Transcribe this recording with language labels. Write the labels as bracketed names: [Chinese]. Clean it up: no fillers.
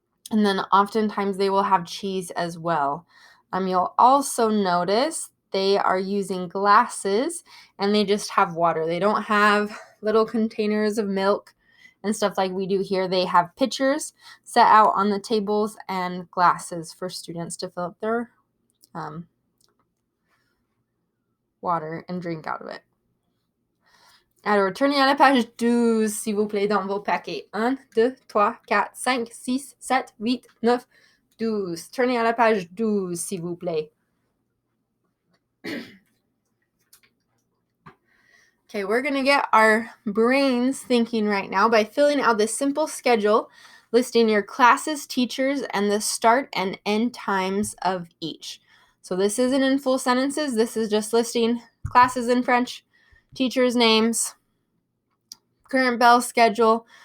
[English] And then oftentimes they will have cheese as well. You'll also notice they are using glasses and they just have water. They don't have little containers of milk and stuff like we do here. They have pitchers set out on the tables and glasses for students to fill up their water and drink out of it. [French] Alors, tournez à la page 12, s'il vous plaît, dans vos paquets. 1, 2, 3, 4, 5, 6, 7, 8, 9, 12. Tournez à la page 12, s'il vous plaît. [English] Okay, we're going to get our brains thinking right now by filling out this simple schedule, listing your classes, teachers, and the start and end times of each. So this isn't in full sentences. This is just listing classes in French, teachers' names, current bell schedule.